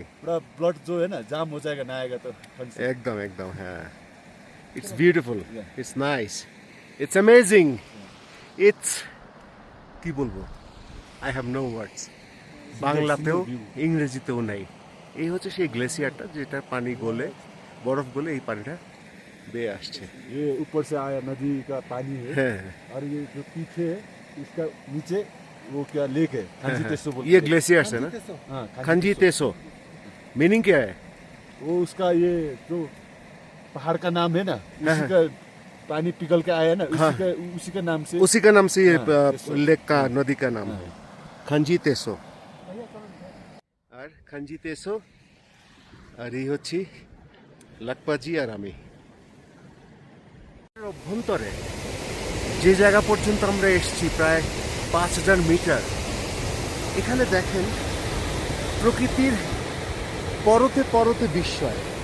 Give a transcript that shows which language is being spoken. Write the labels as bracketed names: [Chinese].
[Hindi] पूरा ब्लड जो है ना जाम हो जाएगा नहाएगा तो ठंड से। एकदम एकदम। [English] हाँ, it's beautiful, it's nice, it's amazing, it's [Bangla] কি বলবো, [English] I have no words. [Bangla] বাংলাতেও ইংরেজিতেও নাই। এই হচ্ছে সেই গ্লেসিয়ারটা যেটা পানি গলে, বরফ গলে এই পানিটা বেয়ে আসছে। [Hindi] ये ऊपर से आया नदी का पानी है [Bangla] হ্যাঁ, [Hindi] और ये जो पीछे है, इसका नीचे वो क्या लेक है खांची तेसो बोल ये के। ग्लेशियर्स है ना, हाँ खंजी तेसो। मीनिंग क्या है? वो उसका ये जो पहाड़ का नाम है ना, उसी का पानी पिघल के आया ना, उसी का नाम से। उसी का नाम से ये तेसो। लेक का, नदी का नाम है खंजी तेसो। [Bangla] আর খঞ্জি তেসো, আর এই হচ্ছে লাকপাজি আর আমি। অভ্যন্তরে যে জায়গা পর্যন্ত আমরা এসেছি, প্রায় 5000 মিটার, এখানে দেখেন প্রকৃতির পরতে পরতে বিস্ময়।